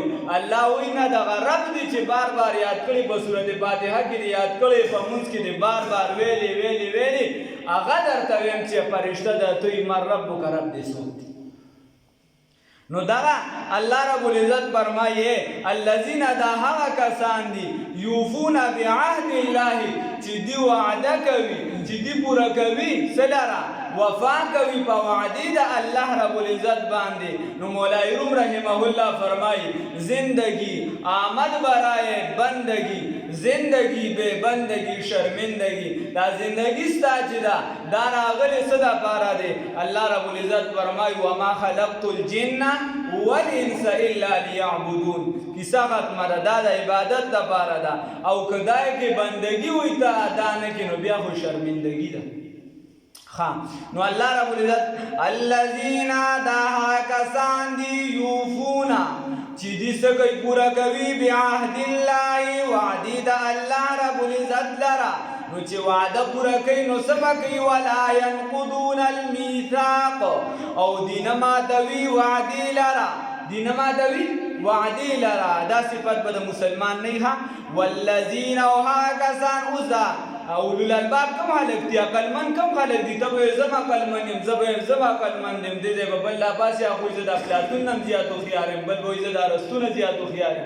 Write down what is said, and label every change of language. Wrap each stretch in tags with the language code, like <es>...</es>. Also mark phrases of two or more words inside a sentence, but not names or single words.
<ps>الله وایي نه دغه رب دې چې بار بار یاد کړي په سورت فاتحه کې دې یاد کړی په مونځ کې دې بار بار ویلې هغه درته ویم چې فرشته ده توی مر ربک رب دې څوک دی نو دغه الله رب العزت فرمایي الذين دا هغه کسان دي</ps> <ar>یوفون بعهد الله</ar> <ps>چې دی وعده کوي چې دی پوره کوي سلاره وفا کوي په وعده د الله رب العزت باندې. نو مولای روم رحمه الله فرمایي</ps> <fa>زندگی آمد برای بندگی زندگی به بندگی شرمندگی.</fa> <ps>دا زندگی ستا چې دا راغلی څه دپاره دی؟ الله رب العزت فرمایي</ps> <ar>وما خلقت الجن والانس الا لیعبدون.</ar> <ps>کیسه ختمه ده، دا د عبادت دپاره ده، او که دای کې بندگی وي ته ادا نه کړې نو بیا خو شرمندگی ده. نو الله رب العزت الذین دا کسان دی یوفونا چې دې څه کوي پوره کوي</ps> <ar>بعهد الله</ar> <ps>وعده د الله رب العزت لره. نو چې وعده پوره کوي نو څه به کوي؟</ps> <ar>ولا ينقضون الميثاق</ar> <ps>او دین ماتوي وعدې لره، دین ماتوي وعدې لره. دا صفت به د مسلمان نه ها. والذین او هغه کسان اوسه</ps> <ar>اولو الالباب</ar> <ps>کم خلق دی؟ عقلمند کم خلق دی؟ ته به زما عقلمند یم، زه به عقلمند یم. دې ځای به بل لا پاسې اخوی زه د افلاطون نه هم زیات هوښیار یم، بل به وایي زه د ارسطو نه زیات هوښیار یم.</ps>